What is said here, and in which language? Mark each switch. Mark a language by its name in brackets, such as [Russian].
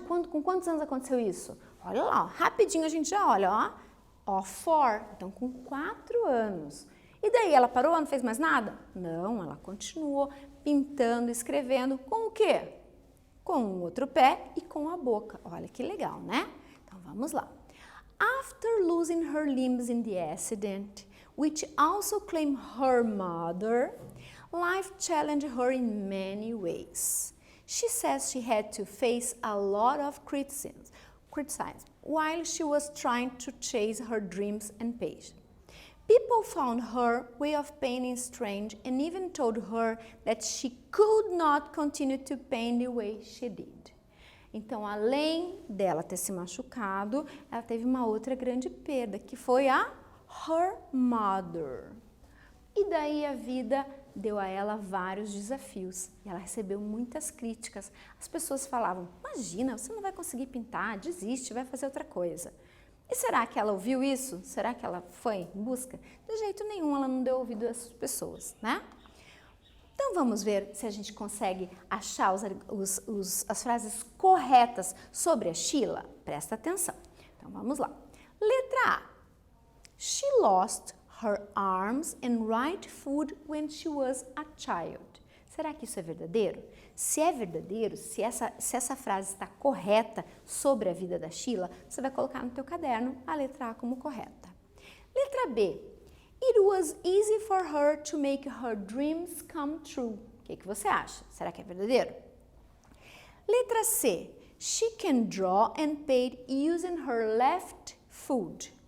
[Portuguese] Com quantos anos aconteceu isso? Olha lá, ó, rapidinho a gente já olha, ó. Ó, 4. Então, com 4 anos. E daí, ela parou, não fez mais nada? Não, ela continuou pintando, escrevendo. Com o quê? Com o outro pé e com a boca. Olha que legal, né? Então, vamos lá. [English] After losing her limbs in the accident, which also claimed her mother, life challenged her in many ways. She says she had to face a lot of criticism while she was trying to chase her dreams and passion. People found her way of painting strange and even told her that she could not continue to paint the way she did. [Portuguese] Então, além dela ter se machucado, ela teve uma outra grande perda, que foi a [English] her mother. [Portuguese] E daí a vida deu a ela vários desafios e ela recebeu muitas críticas. As pessoas falavam, imagina, você não vai conseguir pintar, desiste, vai fazer outra coisa. E será que ela ouviu isso? Será que ela foi em busca? De jeito nenhum, ela não deu ouvido a essas pessoas, né? Então vamos ver se a gente consegue achar as frases corretas sobre a Sheila. Presta atenção. Então vamos lá. Letra A. [English] She lost her arms and right foot when she was a child. [Portuguese] Será que isso é verdadeiro? Se é verdadeiro, se essa frase está correta sobre a vida da Sheila, você vai colocar no teu caderno a letra A como correta. Letra B. [English] It was easy for her to make her dreams come true. [Portuguese] O que você acha? Será que é verdadeiro? Letra C. [English] She can draw and paint using her left foot.